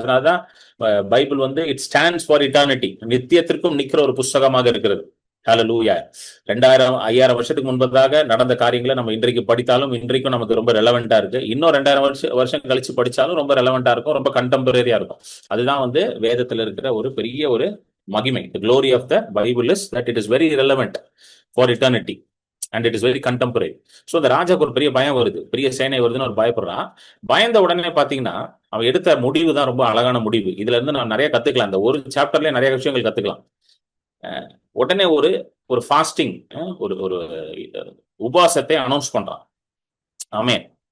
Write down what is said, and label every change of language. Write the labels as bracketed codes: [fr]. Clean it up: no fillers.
[ta] அதனாலதான் பைபிள் வந்து [en] it stands for eternity, [ta] நித்தியத்திற்கும் நிக்கிற ஒரு புஸ்தகமாக இருக்கிறது. ஹல்லேலூயா. 2000 5000 வருஷத்துக்கு முன்பதாக நடந்த காரியங்களை நம்ம இன்றைக்கு படித்தாலும் இன்றைக்கும் நமக்கு ரொம்ப ரெலவெண்டா இருக்கு. இன்னும் 2000 வருஷம் கழிச்சு படிச்சாலும் ரொம்ப ரெலவெண்டா இருக்கும், ரொம்ப கண்டெம்பரரியா இருக்கும். அதுதான் வந்து வேதத்துல இருக்கிற ஒரு பெரிய ஒரு மகிமை. [en] The glory of the Bible is that it is very relevant for eternity and it is very contemporary. [ta] So இந்த ராஜாக்கு ஒரு பெரிய பயம் வருது, பெரிய சேனை வருதுன்னு ஒரு பயப்படுறான். பயந்த உடனே பாத்தீங்கன்னா அவன் எடுத்த முடிவு தான் ரொம்ப அழகான முடிவு. இதுல இருந்து நான் நிறைய கத்துக்கலாம். இந்த ஒரு சாப்டர்லயே நிறைய விஷயங்கள் கத்துக்கலாம். உடனே ஒரு ஃபாஸ்டிங், ஒரு ஒரு உபவாசத்தை அனௌன்ஸ் பண்றான். ஆமென்.